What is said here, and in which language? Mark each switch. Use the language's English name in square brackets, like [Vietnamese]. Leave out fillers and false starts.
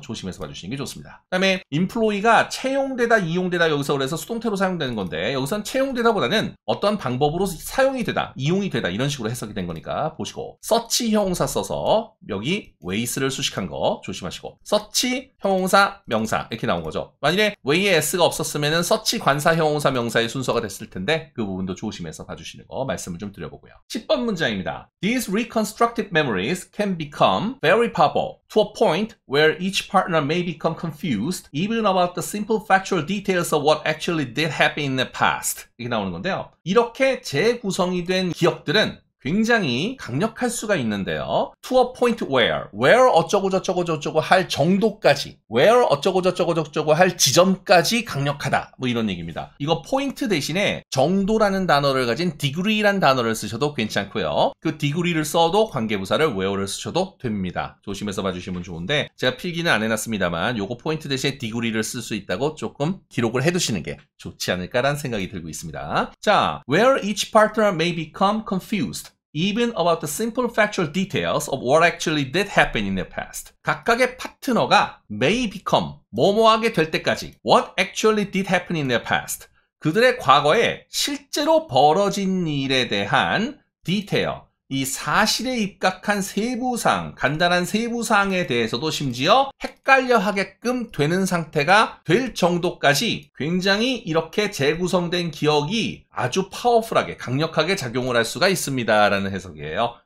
[Korean] 조심해서 봐주시는 게 좋습니다. 그 다음에 employee가 채용되다, 이용되다 여기서 그래서 수동태로 사용되는 건데 여기서는 채용되다보다는 어떤 방법으로 사용이 되다, 이용이 되다 이런 식으로 해석이 된 거니까 보시고 such 형용사 써서 여기 ways를 수식한 거 조심하시고 such 형용사 명사 이렇게 나온 거죠. 만일에 way에 s가 없었으면 such 관사 형용사 명사의 순서가 됐을 텐데 그 부분도 조심해서 봐주시는 거 말씀을 좀 드려보고요. 10번 문장입니다. [English] These reconstructed memories can become very powerful to a point where each partner may become confused even about the simple factual details of what actually did happen in the past. [Korean] 이게 나오는 건데요. 이렇게 재구성이 된 기억들은 굉장히 강력할 수가 있는데요. [English] To a point where [Korean] 어쩌고 저쩌고 저쩌고 할 정도까지, where 어쩌고 저쩌고 저쩌고 할 지점까지 강력하다. 뭐 이런 얘기입니다. 이거 포인트 대신에 정도라는 단어를 가진 degree란 단어를 쓰셔도 괜찮고요. 그 degree를 써도 관계부사를 where를 쓰셔도 됩니다. 조심해서 봐주시면 좋은데 제가 필기는 안 해놨습니다만 요거 포인트 대신에 degree를 쓸 수 있다고 조금 기록을 해두시는 게 좋지 않을까라는 생각이 들고 있습니다. [English] 자, where each partner may become confused even about the simple factual details of what actually did happen in the past. [Korean] 각각의 파트너가 may become, 뭐뭐하게 될 때까지 [English] what actually did happen in the past. [Korean] 그들의 과거에 실제로 벌어진 일에 대한 detail, 이 사실에 입각한 세부사항, 간단한 세부사항에 대해서도 심지어 헷갈려 하게끔 되는 상태가 될 정도까지 굉장히 이렇게 재구성된 기억이 아주 파워풀하게, 강력하게 작용을 할 수가 있습니다. 라는 해석이에요.